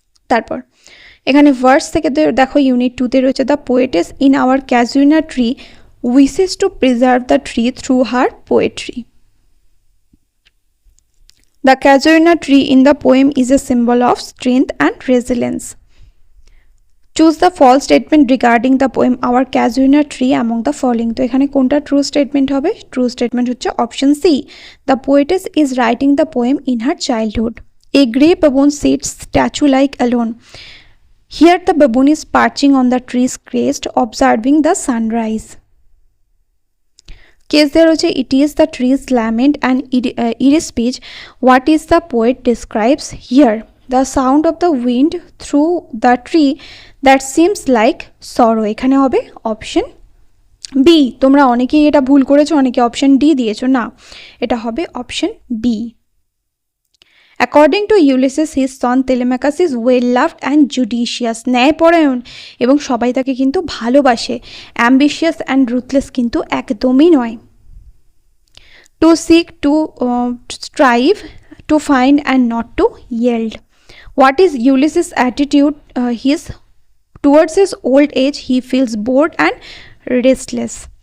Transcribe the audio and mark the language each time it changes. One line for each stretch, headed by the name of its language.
Bangla: তারপর এখানে ভার্স থেকে দেখো ইউনিট 2-তে রয়েছে,
English: The poetess in our casuarina tree wishes to preserve the tree through her poetry. The casuarina tree in the poem is a symbol of strength and resilience. Choose the false statement regarding the poem Our Casuarina Tree among the following.
Bangla: তো এখানে কোনটা true statement হবে? True statement হচ্ছে option C,
English: the poetess is writing the poem in her childhood. A grey baboon sits statue-like alone. Here the baboon is perching on the tree's crest observing the sunrise. Case there হচ্ছে, it is the tree's lament and eerie speech. What is the poet describes here? The sound of the wind through the tree that seems like sorrow.
Bangla: এখানে হবে option B. তোমরা অনেকেই এটা ভুল করেছো, অনেকে option D দিয়েছো, না, এটা হবে option B.
English: According to Ulysses, his son Telemachus is well loved and judicious.
Bangla: ন্যায়পরায়ণ এবং সবাই তাকে কিন্তু ভালোবাসে।
English: Ambitious and ruthless
Bangla: কিন্তু একদমই নয়।
English: To seek, to strive, to find and not to yield. What is Ulysses' attitude? Towards his old age, he feels bored and restless.